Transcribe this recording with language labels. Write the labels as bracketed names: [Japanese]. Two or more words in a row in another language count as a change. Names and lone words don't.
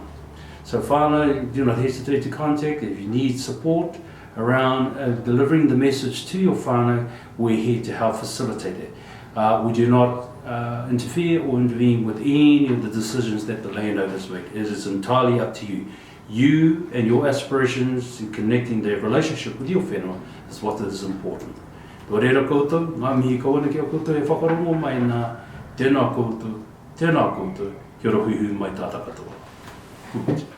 [English] So whānau, do not hesitate to contact. If you need support around delivering the message to your whānau, we're here to help facilitate it. We do not interfere or intervene with any of the decisions that the landowners make. It is entirely up to you. You and your aspirations in connecting their relationship with your whenua is what is important. [Māori] Tō reira koutou, ngā mihi kawana ki a koutou e whakarongo mai nā tēnā koutou, kia ora hui hui mai tātaka toa.